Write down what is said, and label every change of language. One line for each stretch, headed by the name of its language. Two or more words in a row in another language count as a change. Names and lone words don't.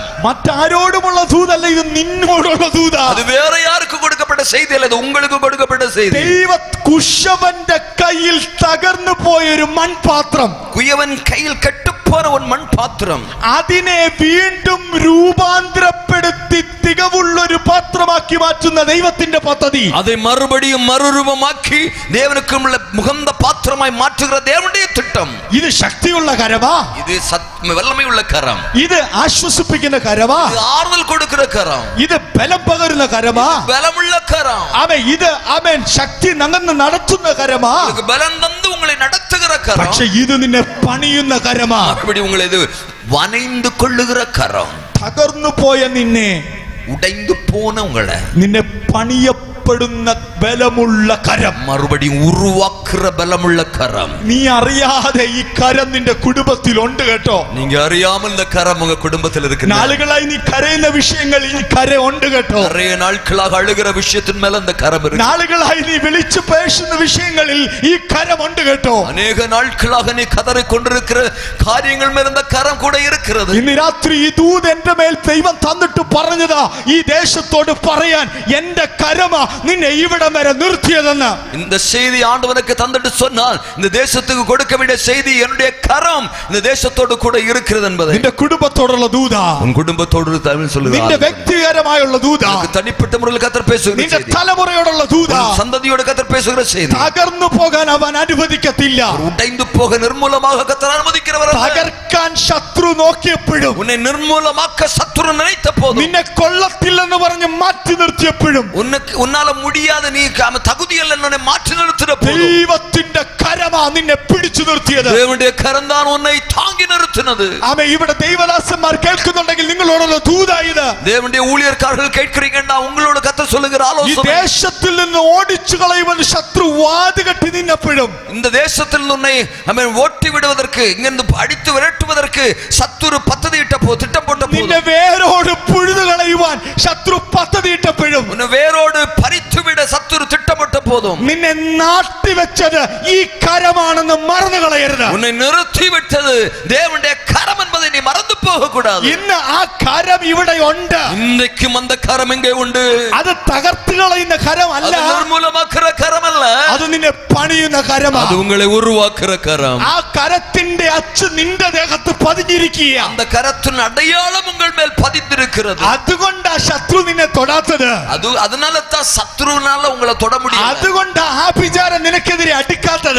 Malayalam: മറ്റാരോടുമുള്ള ദൂതല്ല, ഇത് നിന്നോടുള്ള ദൂതാ.
Tamil: அது வேற யாருக்கு கொடுக்கப்பட்ட செய்தி அல்ல, இது உங்களுக்கு கொடுக்கப்பட்ட செய்தி.
Malayalam: ദൈവ കുശവന്റെ കയ്യിൽ തകർന്നു പോയൊരു മൺപാത്രം,
Tamil: குயவன் கையில் கெட்டுப்போன ஒரு மண் பாத்திரம்,
Malayalam: അതിനെ വീണ്ടും രൂപാന്തരപ്പെടുത്തി തികവുള്ളൊരു പാത്രമാക്കി മാറ്റുന്ന ദൈവത്തിന്റെ പദ്ധതി,
Tamil: அதை மறுபடியும் மறுரூபமாக்கி தேவனுக்கு முகந்த பாத்திரமாய் மாற்றுகிற தேவனுடைய திட்டம்.
Malayalam: ഇത് ശക്തിയുള്ള കരമാ,
Tamil: இது வல்லமையுள்ள கரம்,
Malayalam: ഇത് ആശ്വസിപ്പിക്കുന്ന കരമാ,
Tamil: இது ஆறுதல் கொடுக்கிற கரம்,
Malayalam: ഇത് ബലം പകരുന്ന കരമാ,
Tamil: பலமுள்ள கரம்.
Malayalam: ഇത് ശക്തി നങ്ങന്ന് നടത്തുന്ന കരമാ.
Tamil: பலம் தந்து உங்களை நடத்துகிற கரம்.
Malayalam: പക്ഷെ ഇത് നിന്നെ പണിയുന്ന കരമാ,
Tamil: மறுபடியும் உங்களை இது வனைந்து கொள்ளுகிற கரம்.
Malayalam: തകർന്നു പോയ നിന്നെ,
Tamil: உடைந்து போன உங்களை
Malayalam: നിന്നെ പണിയപ്പെടുന്ന ബലമുള്ള കരം,
Tamil: மறுபடியும் உருவாக்குற பலமுள்ள கரம்.
Malayalam: നീ അറിയാതെ ഈ കരം നിന്റെ കുടുംബത്തിൽ ഉണ്ട് കേട്ടോ.
Tamil: நீங்க அறியாமல் இந்த கரம் உங்க குடும்பத்தில் இருக்கு.
Malayalam: നാളുകളായി നീ കരയുന്ന വിഷയങ്ങൾ ഈ കര ഉണ്ട് കേട്ടോ.
Tamil: நிறைய நாட்களாக அழுகிற விஷயத்தின் மேல இந்த கரம் இருக்கு.
Malayalam: നാളുകളായി നീ വിളിച്ചു പേശുന്ന വിഷയങ്ങളിൽ ഈ കരം ഉണ്ട് കേട്ടോ.
Tamil: அநேக நாட்களாக நீ கதறிக் கொண்டிருக்கிற காரியங்கள் மேல இந்த கரம் கூட இருக்கிறது.
Malayalam: ഇന്ന് രാത്രി ഈ ദൂത് എന്റെ മേൽ ദൈവം തന്നിട്ട് പറഞ്ഞതാ, ഈ ദേശത്തോട് പറയാൻ എന്റെ കരമാ നിന്നെ ഇവിടെ വരെ നിർത്തിയതെന്ന്.
Tamil: இந்த செய்தி ஆண்டவனுக்கு தந்துட்டு சொன்னால், இந்த தேசத்துக்கு கொடுக்க வேண்டிய செய்தி என்னுடைய கரம் இந்த தேசத்தோடு கூட இருக்கிறது என்பதை.
Malayalam: നിന്റെ കുടുംബത്തോടുള്ള ദൂതാ,
Tamil: உன் കുടുംബത്തോട് தமிழ் சொல்லுகிறார்.
Malayalam: നിന്റെ വ്യക്തിപരമായുള്ള ദൂതാ,
Tamil: தனிப்பட்ட முறையில் கர்த்தர் பேசுகிற
Malayalam: നിന്റെ
Tamil: செய்தி,
Malayalam: തലമുറയോടുള്ള ദൂതാ.
Tamil: சந்ததியோடு கர்த்தர் பேசுகிற செய்தி.
Malayalam: തകർന്നു പോകാൻ അവൻ അനുവദിക്കത്തില്ല.
Tamil: உடைந்து போக நிர்மூலமாக கர்த்தர் அனுமதிக்கிறவர் அல்ல.
Malayalam: തകർക്കാൻ ശത്രു നോക്കിയപ്പോഴും,
Tamil: உன்னை நிர்மூலமாக்க சத்துரு நினைத்த போதும்,
Malayalam: നിന്നെ കൊള്ളത്തില്ലെന്ന് പറഞ്ഞ് മാറ്റി നിർത്തിയപ്പോഴും,
Tamil: உன்னால முடியாத நீ தகுதி அல்ல என்னை மாற்றி நிறுத்தின போதும்,
Malayalam: ദൈവത്തിന്റെ കരമാ നിന്നെ പിടിച്ചു നിർത്തിയത്.
Tamil: தேவனுடைய கரம் தான் உன்னை தாங்கி நிறுத்தினது.
Malayalam: ആമേ. ഇവിടെ ദൈവദാസന്മാർ കേൾക്കുന്നുണ്ടെങ്കിൽ നിങ്ങളോടുള്ള ദൂതാ ഇത്.
Tamil: தேவனுடைய ஊழியக்காரர்கள் கேட்கிறீங்கன்னா உங்களோட கர்த்தர் சொல்லுகிற
Malayalam: ഈ
Tamil: ஆலோசனை,
Malayalam: ദേശത്തിൽ നിന്ന് ഓടിച്ചു കളയുവാൻ ശത്രു വാതുകെട്ടി നിന്നപ്പോഴും,
Tamil: இந்த தேசத்தில் உன்னை ஓட்டி விடுவதற்கு, இங்கிருந்து அடித்து விரட்டுவதற்கு சத்துரு பദ്ധதியிட்ட திட்டம் போட்ட போது,
Malayalam: നിന്നെ വേരോട് പുഴുതു കളയുവാൻ ശത്രു പദ്ധതിയിട്ടപ്പോഴും,
Tamil: உன்னை வேரோடு பறித்து விட சத்துரு திட்டமிட்ட போதும்,
Malayalam: നിന്നെ നാട്ടിവെച്ചത് ഈ കരമാണെന്ന് മറന്നു കളയരുത്.
Tamil: உன்னை நிறுத்தி விட்டது தேவனுடைய கரம் என்பதை நீ மறந்து போக கூடாது.
Malayalam: ഇന്ന് ആ കരം ഇവിടെ ഉണ്ട്.
Tamil: இன்றைக்கும் அந்த கரம் எங்கே உண்டு.
Malayalam: അത് തകർത്ത് കളയുന്ന കരമല്ല,
Tamil: அது நிர்மூலமாக்குற கரம் அல்ல,
Malayalam: അത് നിന്നെ പണിയുന്ന കരമാണ്.
Tamil: அது உங்களை உருவாக்குற கரம்.
Malayalam: ആ കരത്തിന്റെ അച്ച് നിന്റെ ദേഹത്ത് പതിഞ്ഞിരിക്കുക.
Tamil: அந்த கரத்தின் அடையாளம் உங்கள் மேல் பதிந்திருக்கிறது.
Malayalam: അതുകൊണ്ട് ആ ശത്രു നിന്നെ തൊടാത്തത്.
Tamil: அதனால தான் சத்ருனால உங்களை தொட முடியல.
Malayalam: അതുകൊണ്ട് ആ ആഭിചാരം നിനക്കെതിരെ അടിക്കാത്തത്.